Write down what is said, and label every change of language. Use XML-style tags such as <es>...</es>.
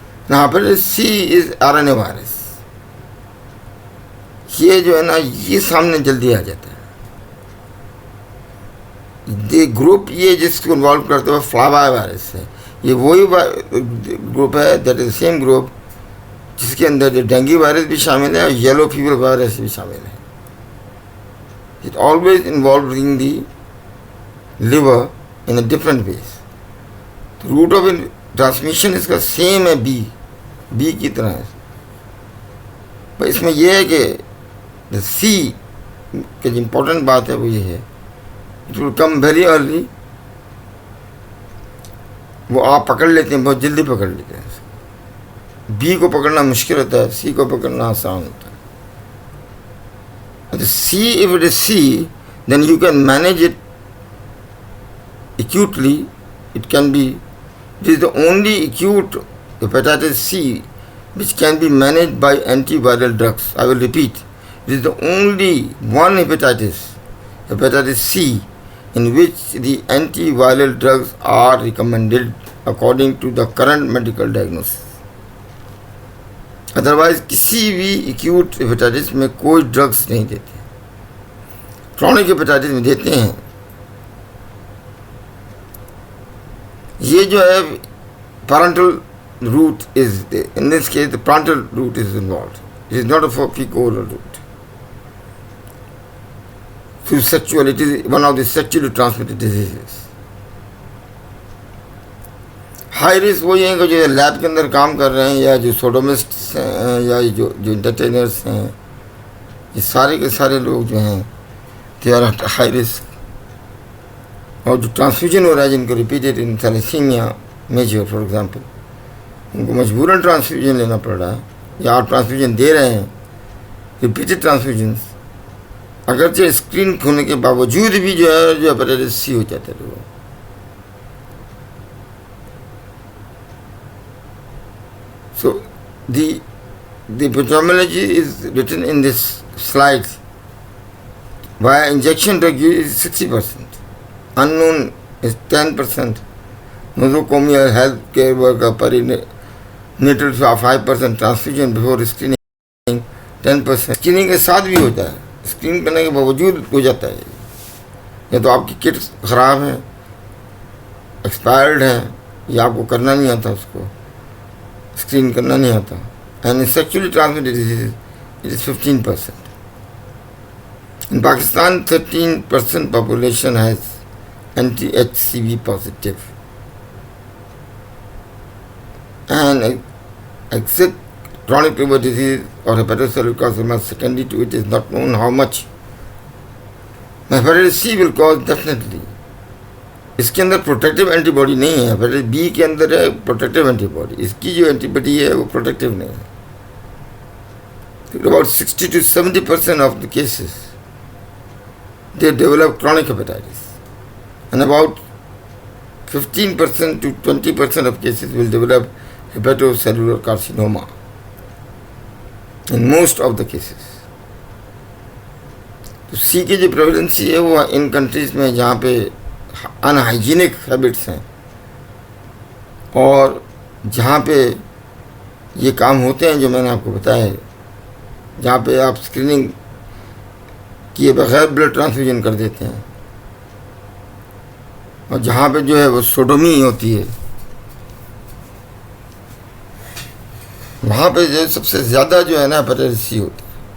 <ur>یہاں پر سی از RNA virus, یہ جو ہے نا یہ سامنے جلدی آ جاتا ہے. یہ گروپ یہ جس کو انوالو کرتے ہوئے فلاوا وائرس ہے, یہ وہی گروپ ہے,</ur> <en>that is same group</en> <ur>جس کے اندر ڈینگی وائرس بھی شامل ہے اور یلو فیور وائرس بھی شامل ہے.</ur> <en>It always involving the liver in a different ways.</en> <ur>Root of transmission اس کا سیم ہے, بی کی طرح ہے. پر اس میں یہ ہے کہ سی کی جو امپورٹنٹ بات ہے وہ یہ ہے,</ur> <en>It will come very early.</en> <ur>وہ آپ پکڑ لیتے ہیں, بہت جلدی پکڑ لیتے ہیں. بی کو پکڑنا مشکل ہوتا ہے, سی کو پکڑنا آسان ہوتا ہے.</ur> <en>The C, if it is C, then you can manage it acutely. It is the only acute hepatitis C which can be managed by antiviral drugs. I will repeat, it is the only one hepatitis C, in which the antiviral drugs are recommended according to the current medical diagnosis.</en> <ur>Otherwise کسی بھی acute hepatitis میں کوئی drugs نہیں دیتے. Chronic hepatitis میں دیتے ہیں. یہ جو ہے</ur> <en>Parental route is in this case the parental route is involved. It is not a fecal route. Through sexual, it is one of the sexually transmitted diseases.</en> <ur>High risk وہی ہیں کہ جو لیب کے اندر کام کر رہے ہیں یا جو سوڈومسٹس ہیں یا جو انٹرٹینرس ہیں, یہ سارے کے سارے لوگ جو ہیں</ur> <en>They are high risk.</en> <ur>اور جو ٹرانسفیوژن ہو رہا ہے جن کو repeated in thalassaemia measure for example, ان کو مجبوراً ٹرانسفیوژن لینا پڑ رہا ہے یا آپ ٹرانسفیوژن دے رہے ہیں ریپیٹیڈ ٹرانسفیوژنس, اگرچہ اسکرین ہونے کے باوجود بھی جو ہے ہیپیٹائٹس سی ہو جاتا ہے لوگوں.</ur> <en>So the epidemiology is written in this slide. Via injection drug use is 60%. Unknown is 10%. Nosocomial healthcare worker perinatal 5%. Transfusion before screening 10%.</en> <ur>Screening کے ساتھ بھی ہوتا ہے, اسکرین کرنے کے باوجود ہو جاتا ہے. یا تو آپ کی کٹ خراب ہیں, ایکسپائرڈ ہیں, یا آپ کو کرنا نہیں آتا, اس کو اسکرین کرنا نہیں آتا.</ur> <en>And sexually transmitted disease it is 15%. In Pakistan 13% population has anti H C V positive. And exact chronic liver disease or hepatocellular carcinoma secondary to it is not known how much. Hepatitis C will cause definitely.</en> <ur>اس کے اندر protective anti body نہیں ہے. Hepatitis be کے اندر ہے protective anti body, اس کی جو anti body ہے وہ protective نہیں ہے.</ur> <en>About 60 to 70% of the cases they develop chronic hepatitis, and about 15% to 20% of cases will develop hepatocellular carcinoma in most of the cases.</en> <ur>تو سی کی جو پریویلنسی ہے وہ ان کنٹریز میں جہاں پہ ان ہائیجینک ہیبٹس ہیں اور جہاں پہ یہ کام ہوتے ہیں جو میں نے آپ کو بتایا ہے, جہاں پہ آپ اسکریننگ کیے بغیر بلڈ ٹرانسفیوژن کر دیتے ہیں, اور جہاں پہ جو ہے وہ سوڈومی ہوتی ہے, وہاں پہ جو سب سے زیادہ جو ہے نا ہیپیٹائٹس سی ہوتی ہے.</ur>